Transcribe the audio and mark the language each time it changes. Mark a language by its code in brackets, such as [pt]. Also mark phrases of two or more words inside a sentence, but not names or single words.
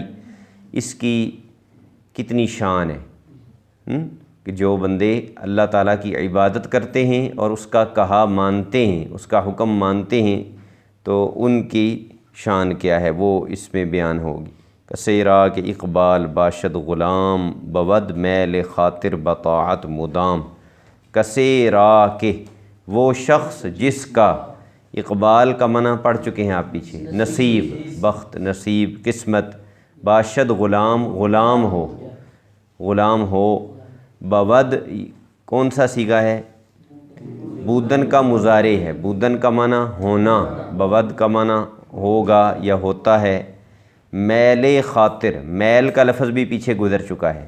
[ur] اس کی کتنی شان ہے کہ جو بندے اللہ تعالیٰ کی عبادت کرتے ہیں اور اس کا کہا مانتے ہیں، اس کا حکم مانتے ہیں، تو ان کی شان کیا ہے وہ اس میں بیان ہوگی۔ [fa] کسے راق اقبال باشد غلام بود میل خاطر بطاعت مدام۔ کسے راق، [ur] وہ شخص جس کا، اقبال کا معنی پڑھ چکے ہیں آپ پیچھے، نصیب، بخت، نصیب، قسمت، [fa] باشد غلام، [ur] غلام ہو، غلام ہو، بود کون سا صیغہ ہے؟ بودن کا مضارع ہے، بودن کا معنی ہونا، بود کا معنی ہوگا یا ہوتا ہے۔ [fa] میل خاطر، [ur] میل کا لفظ بھی پیچھے گزر چکا ہے۔